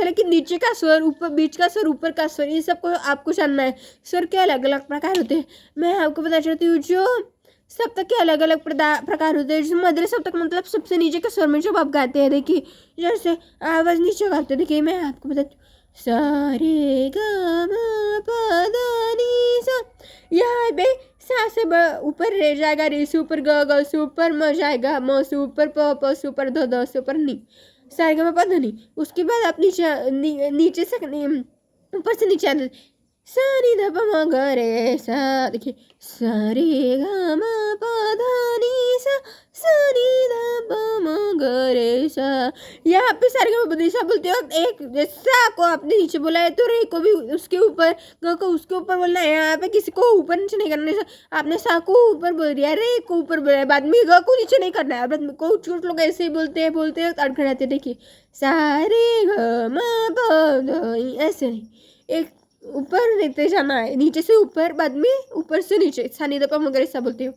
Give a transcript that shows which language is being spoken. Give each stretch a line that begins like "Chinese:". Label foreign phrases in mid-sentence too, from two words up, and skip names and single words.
Hindi: लेकिन नीचे का स्वर, ऊपर बीच का स्वर, ऊपर का स्वर, इन सबको आपको जानना है। स्वर के अलग अलग प्रकार होते हैं। मैं आपको बताना चाहती हूँ जो सप्तक के अलग अलग प्रकार होते हैं। जैसे मध्य सप्तक मतलब सबसे नीचे के स्वर में जब आप गाते हैं, देखिए जैसे आवाज़ नीचे गाते हैं। देखिए मैं आपको बताती हूँ, सा रे ग म प ध नि सा, यहाँ पे सा से ऊपर रे जाएगा, रे से ऊपर ग से ऊपर म जाएगा, म से ऊपर प से ऊपर ध से ऊपर नी, सा रे ग म प ध नि। उसके बाद आप नीचे से ऊपर से नीचे आते, सा नी ध प म ग रे सा। देखिए सा रे ग म प ध नि सा, सा नी ध प म ग रे सा। यहाँ पे सा रे ग म प ध नि सा बोलते वक्त एक सा को आपने नीचे बोला है तो रे को भी उसके ऊपर, ग को उसके ऊपर बोलना है। यहाँ पे किसी को ऊपर नीचे नहीं करना है। आपने सा को ऊपर बोल दिया, रे को ऊपर बोला है, बाद में ग को नीचे नहीं करना है। बाद में कुछ लोग ऐसे ही बोलते हैं अड़खड़ जाते हैं। देखिए सा रे ग म प ध नि, ऐसे नहीं, एक ऊपर लेते जाना है, नीचे से ऊपर, बाद में ऊपर से नीचे, सा नी ध प म ग रे सा बोलते हो।